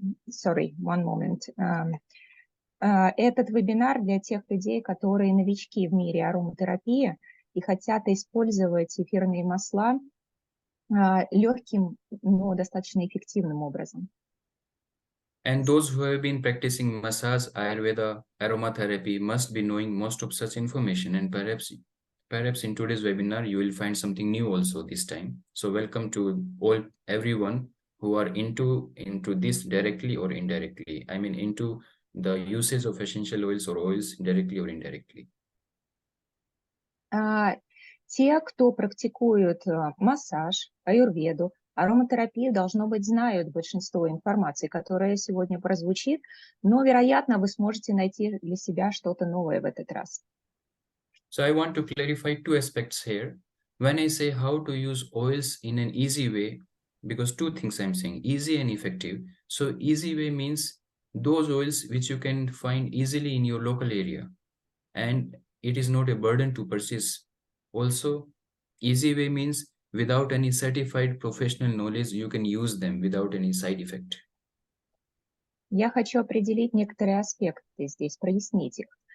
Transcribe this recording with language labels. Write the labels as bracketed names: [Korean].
[English] Sorry, one moment. [Russian] Этот вебинар для тех людей, которые новички в мире ароматерапии и хотят использовать эфирные масла легким, но достаточно эффективным образом. [English] And those who have been practicing massage, Ayurveda, aromatherapy must be knowing most of such information, and perhaps in today's webinar you will find something new also this time. So welcome to everyone who are into this directly or indirectly. I mean into the usage of essential oils or oils directly or indirectly. [Russian] Те, кто практикует массаж, аюрведу, ароматерапию, должно быть, знают большинство информации, которая сегодня прозвучит, но, вероятно, вы сможете найти для себя что-то новое в этот раз. [English] So I want to clarify two aspects here. When I say how to use oils in an easy way, because two things I'm saying, easy and effective. So easy way means those oils which you can find easily in your local area, and it is not a burden to purchase. Also, easy way means without any certified professional knowledge, you can use them without any side effect. [Russian] Я хочу определить некоторые аспекты здесь, прояснить их.